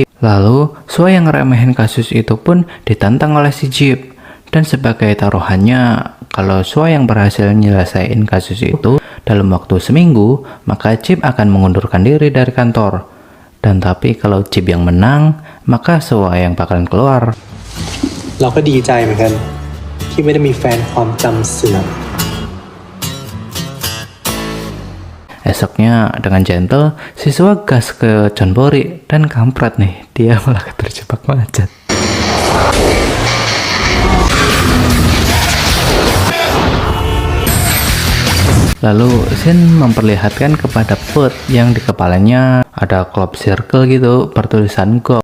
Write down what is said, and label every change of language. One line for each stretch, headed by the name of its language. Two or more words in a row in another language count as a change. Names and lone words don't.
Indonesian: Lalu, Sua yang ngeremehin kasus itu pun ditantang oleh si Chip. Dan sebagai taruhannya, kalau Sua yang berhasil nyelesain kasus itu dalam waktu seminggu, maka Chip akan mengundurkan diri dari kantor. Dan tapi kalau Chip yang menang, maka Sua yang bakalan keluar.
Thai: เราก็ดีใจเหมือนกันที่ไม่ได้มีแฟนความจำเสื่อม
Indonesian: Esoknya dengan gentle, si Sua gas ke Chonbori dan kampret nih, dia malah terjebak macet. Lalu Shin memperlihatkan kepada Put yang di kepalanya ada
English: club circle
Indonesian: gitu bertulisan Go.